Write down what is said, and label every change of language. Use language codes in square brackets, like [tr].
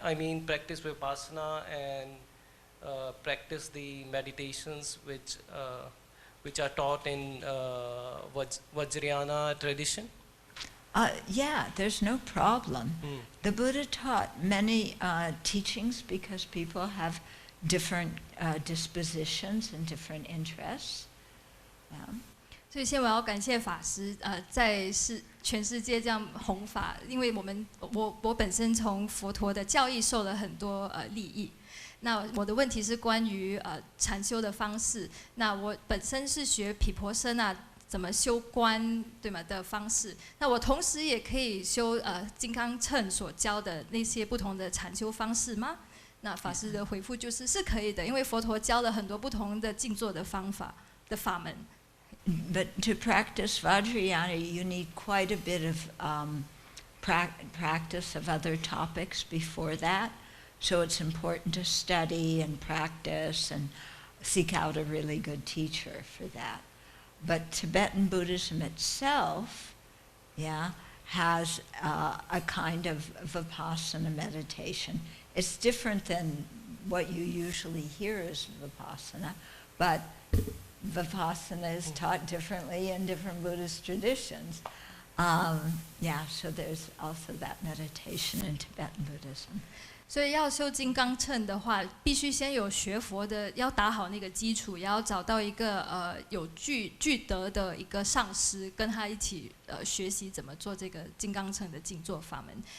[en] I mean, practice Vipassana and practice the meditations which are taught in Vajrayana tradition? Yeah, there's no problem. The Buddha taught many teachings because people have different dispositions and different interests. Yeah. [zh] 所以，先我要感谢法师，在全世界这样弘法，因为我本身从佛陀的教义受了很多利益。那我的问题是关于禅修的方式。那我本身是学毗婆舍那怎么修观，对吗的方式。那我同时也可以修金刚乘所教的那些不同的禅修方式吗？那法师的回复是可以的，因为佛陀教了很多不同的静坐的方法的法门。 [en] But to practice Vajrayana, you need quite a bit of practice of other topics before that. So it's important to study and practice and seek out a really good teacher for that. But Tibetan Buddhism itself, has a kind of vipassana meditation. It's different than what you usually hear as vipassana, but vipassana is taught differently in different Buddhist traditions. So there's also that meditation in Tibetan Buddhism. [zh] 所以要修金刚乘的话，必须先有学佛的，要打好那个基础，也要找到一个有具德的一个上师，跟他一起学习怎么做这个金刚乘的静坐法门。